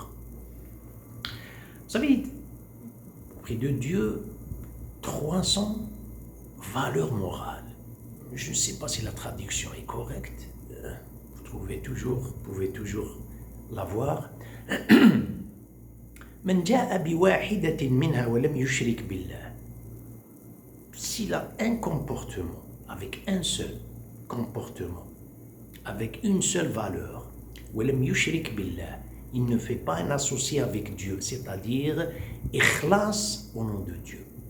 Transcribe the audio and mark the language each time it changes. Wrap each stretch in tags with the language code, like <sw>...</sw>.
<fr>Vous savez, auprès de Dieu, 300 valeurs morales. Je ne sais pas si la traduction est correcte. Vous pouvez toujours la voir.</fr> <ar>من جاء بواحدة منها ولم يشرك بالله.</ar> <fr>S'il a un comportement, avec un seul comportement, avec une seule valeur,</fr> <ar>ولم يشرك بالله,</ar> <fr>il ne fait pas un associé avec Dieu, c'est-à-dire ikhlas au nom de Dieu.</fr>